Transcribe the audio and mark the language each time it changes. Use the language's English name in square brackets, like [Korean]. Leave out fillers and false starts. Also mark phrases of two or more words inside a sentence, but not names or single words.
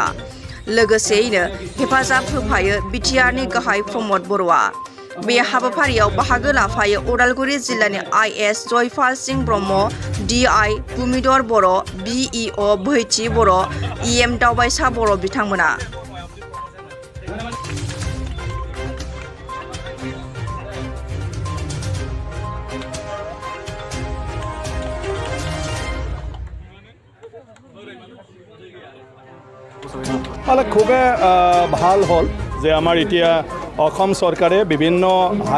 [Bodo] लोगोसेयैनो हेफाजाब होफायो बिटिआरनि गाहाय प्रमद बर'आ। बे हाबाफारियाव बाहागो लाफायो उदालगुरि जिल्लानि आइएस जयपाल सिंह ब्रह्म, डिआइ भुमिधर बर', बिइअ भैथि बर', इएम दावबायसा बर' बिथांमोना। [Assamese] খুবে ভাল হল যে আমাৰ এতিয়া অসম চৰকাৰে বিভিন্ন হাই